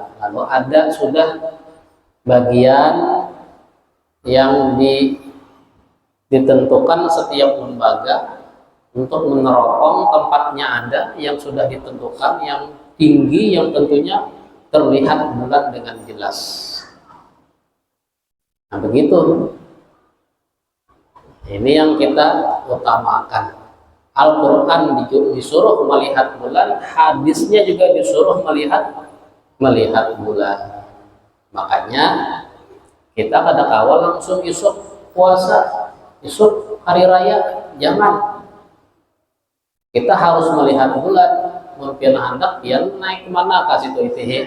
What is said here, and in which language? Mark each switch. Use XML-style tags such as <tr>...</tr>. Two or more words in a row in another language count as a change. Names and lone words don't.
<id>Lalu ada sudah bagian yang ditentukan setiap lembaga untuk meneropong tempatnya, ada yang sudah ditentukan yang tinggi, yang tentunya terlihat bulan dengan jelas. Nah begitu. Ini yang kita utamakan. Al-Quran disuruh melihat bulan, hadisnya juga disuruh melihat bulan. Makanya kita kadang awal langsung isuk puasa, isuk hari raya, jangan. Kita harus melihat bulan, mungkin hendak pian naik kemana kasih itu ITH.</id>